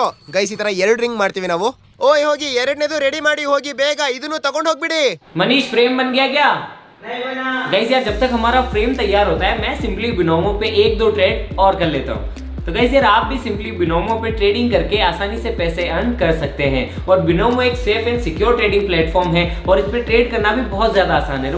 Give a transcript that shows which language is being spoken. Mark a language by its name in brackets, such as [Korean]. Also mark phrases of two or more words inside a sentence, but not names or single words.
[Kannada] ಗೈಸ್, ಈ ತರ 2 ರಿಂಗ್ ಮಾಡ್ತೀವಿ ನಾವು. ಓಯ್, ಹೋಗಿ ಎರಡನೇದು ರೆಡಿ ಮಾಡಿ, ಹೋಗಿ ಬೇಗ ಇದನ್ನು ತಗೊಂಡು ಹೋಗ್ಬಿಡಿ. [Hindi] मनीष फ्रेम बन गया क्या? नहीं बना। गाइस यार, जब तक हमारा फ्रेम तैयार होता है मैं सिंपली बिनोमो पे 1-2 ट्रेड और कर लेता हूँ. तो गाइस यार, आप भी सिंपली बिनोमो पे ट्रेडिंग करके आसानी से पैसे अर्न कर सकते हैं. और बिनोमो एक [English] safe and secure trading platform [Hindi] है और इस पे ट्रेड करना भी बहुत ज्यादा आसान है.